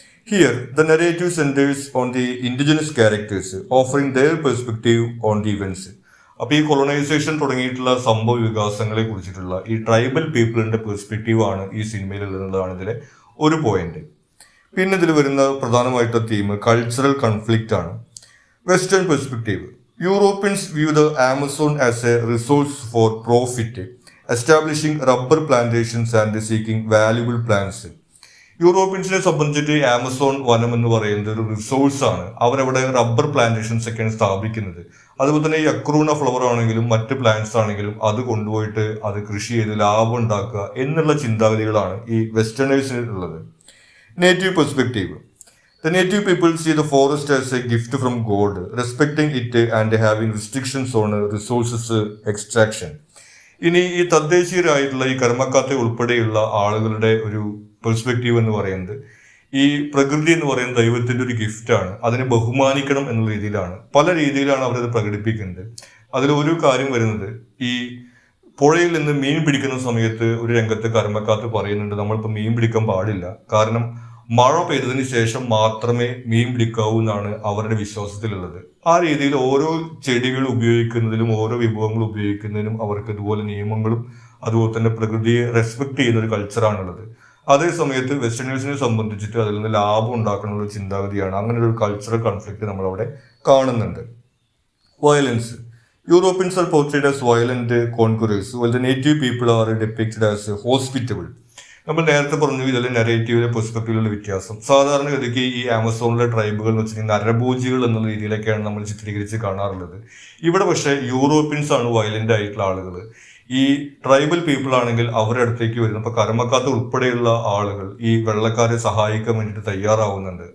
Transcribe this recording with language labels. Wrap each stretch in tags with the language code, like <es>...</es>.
<en>Here the narrative centres on the indigenous characters offering their perspective on the events.</en> <ml>അപ്പൊ ഈ colonisation തുടങ്ങിയിട്ടുള്ള സംഭവ വികാസങ്ങളെ കുറിച്ചിട്ടുള്ള ഈ ട്രൈബൽ പീപ്പിളിന്റെ പെർസ്പെക്റ്റീവ് ആണ് ഈ സിനിമയിൽ ഉള്ളതാണ് ഇതിലെ ഒരു പോയിന്റ്. പിന്നെ ഇതിൽ വരുന്ന പ്രധാനമായിട്ടുള്ള തീം കൾച്ചറൽ കൺഫ്ലിക്റ്റ് ആണ്.</ml> <en>Western perspective. Europeans view the Amazon as a resource for profit, establishing rubber plantations and seeking valuable plants.</en> <ml>യൂറോപ്യൻസിനെ സംബന്ധിച്ചിട്ട് ആമസോൺ വനം എന്ന് പറയുന്നത് ഒരു റിസോഴ്സ് ആണ്. അവരവിടെ റബ്ബർ പ്ലാന്റേഷൻസ് ഒക്കെയാണ് സ്ഥാപിക്കുന്നത്. അതുപോലെ തന്നെ ഈ അക്രൂണ ഫ്ലവർ ആണെങ്കിലും മറ്റ് പ്ലാന്റ്സ് ആണെങ്കിലും അത് കൊണ്ടുപോയിട്ട് അത് കൃഷി ചെയ്ത് ലാഭം ഉണ്ടാക്കുക എന്നുള്ള ചിന്താഗതികളാണ് ഈ വെസ്റ്റേണേഴ്സിന് ഉള്ളത്.</ml> <en>Native perspective. The native people see the forest as a gift from God, respecting it and having restrictions on resources extraction.</en> <ml>ഇനി ഈ തദ്ദേശീയരായിട്ടുള്ള ഈ കർമ്മക്കാത്തെ ഉൾപ്പെടെയുള്ള ആളുകളുടെ ഒരു പെർസ്പെക്റ്റീവ് എന്ന് പറയുന്നത് ഈ പ്രകൃതി എന്ന് പറയുന്നത് ദൈവത്തിന്റെ ഒരു ഗിഫ്റ്റാണ്. അതിനെ ബഹുമാനിക്കണം എന്നുള്ള രീതിയിലാണ്. പല രീതിയിലാണ് അവരത് പ്രകടിപ്പിക്കുന്നത്. അതിൽ ഒരു കാര്യം വരുന്നത് ഈ പുഴയിൽ നിന്ന് മീൻ പിടിക്കുന്ന സമയത്ത് ഒരു രംഗത്ത് കർമ്മക്കാത്ത് പറയുന്നുണ്ട് നമ്മളിപ്പോൾ മീൻ പിടിക്കാൻ പാടില്ല, കാരണം മഴ പെയ്തതിന് ശേഷം മാത്രമേ മീൻ പിടിക്കാവൂ എന്നാണ് അവരുടെ വിശ്വാസത്തിലുള്ളത്. ആ രീതിയിൽ ഓരോ ചെടികൾ ഉപയോഗിക്കുന്നതിലും ഓരോ വിഭവങ്ങൾ ഉപയോഗിക്കുന്നതിനും അവർക്ക് ഇതുപോലെ നിയമങ്ങളും അതുപോലെ തന്നെ പ്രകൃതിയെ റെസ്പെക്ട് ചെയ്യുന്ന ഒരു കൾച്ചറാണുള്ളത്. അതേ സമയത്ത് വെസ്റ്റേണേഴ്സിനെ സംബന്ധിച്ചിട്ട് അതിൽ നിന്ന് ലാഭം ഉണ്ടാക്കുന്ന ഒരു ചിന്താഗതിയാണ്. അങ്ങനെ ഒരു കൾച്ചറൽ കോൺഫ്ലിക്റ്റ് നമ്മളവിടെ കാണുന്നുണ്ട്.</ml> <en>Violence. Europeans are portrayed as violent conquerors, while the native people are depicted as hospitable.</en> <ml>നമ്മൾ നേരത്തെ പറഞ്ഞു ഇതിൽ നെറേറ്റീവിലെ പെർസ്പെക്റ്റീവിലുള്ള വ്യത്യാസം. സാധാരണഗതിക്ക് ഈ ആമസോണിലെ ട്രൈബുകൾ എന്ന് വെച്ചിട്ടുണ്ടെങ്കിൽ നരഭോജികൾ എന്നുള്ള രീതിയിലൊക്കെയാണ് നമ്മൾ ചിത്രീകരിച്ച് കാണാറുള്ളത്. ഇവിടെ പക്ഷേ യൂറോപ്യൻസ് ആണ് വയലന്റ് ആയിട്ടുള്ള ആളുകൾ. ഈ ട്രൈബൽ പീപ്പിൾ ആണെങ്കിൽ അവരുടെ അടുത്തേക്ക് വരുന്നു. ഇപ്പൊ കർമ്മക്കാത്ത ഉൾപ്പെടെയുള്ള ആളുകൾ ഈ വെള്ളക്കാരെ സഹായിക്കാൻ വേണ്ടിയിട്ട് തയ്യാറാവുന്നുണ്ട്.</ml>